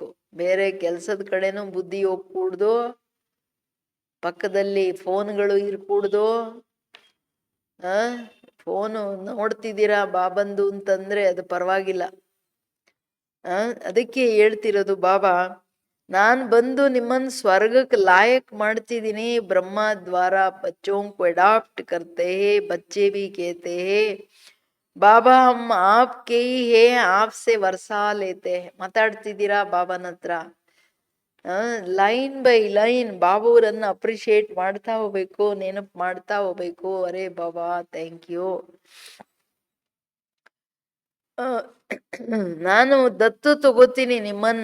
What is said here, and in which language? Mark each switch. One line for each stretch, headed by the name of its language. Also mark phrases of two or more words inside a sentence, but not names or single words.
Kannada: ಬೇರೆ ಕೆಲ್ಸದ ಕಡೆನೂ ಬುದ್ಧಿ ಹೋಗ್ಕೂಡ್ದು, ಪಕ್ಕದಲ್ಲಿ ಫೋನ್ಗಳು ಇರ್ಕೂಡ್ದು. ಫೋನು ನೋಡ್ತಿದ್ದೀರಾ ಬಾಬಂದು ಅಂತಂದ್ರೆ ಅದು ಪರವಾಗಿಲ್ಲ. ಅದಕ್ಕೆ ಹೇಳ್ತಿರೋದು ಬಾಬಾ, ನಾನ್ ಬಂದು ನಿಮ್ಮನ್ ಸ್ವರ್ಗಕ್ಕೆ ಲಾಯಕ್ ಮಾಡ್ತಿದ್ದೀನಿ.
Hindi: ब्रह्मा द्वारा ಬಚ್ಚೋं को अडॉप्ट करते हैं, बच्चे भी कहते हैं बाबा हम आपके ही हैं, आप से वर्सा लेते.
Kannada: ಮಾತಾಡ್ತಿದ್ದೀರಾ ಬಾಬಾನ ಹತ್ರ.
English: line by line
Kannada: ಬಾಬುರನ್ನ ಅಪ್ರಿಶಿಯೇಟ್ ಮಾಡ್ತಾ ಹೋಗ್ಬೇಕು, ನೆನಪು ಮಾಡ್ತಾ ಹೋಗ್ಬೇಕು. ಅರೇ ಬಾಬಾ
English: thank you.
Kannada: ನಾನು ದತ್ತು ತಗೋತೀನಿ ನಿಮ್ಮನ್ನ.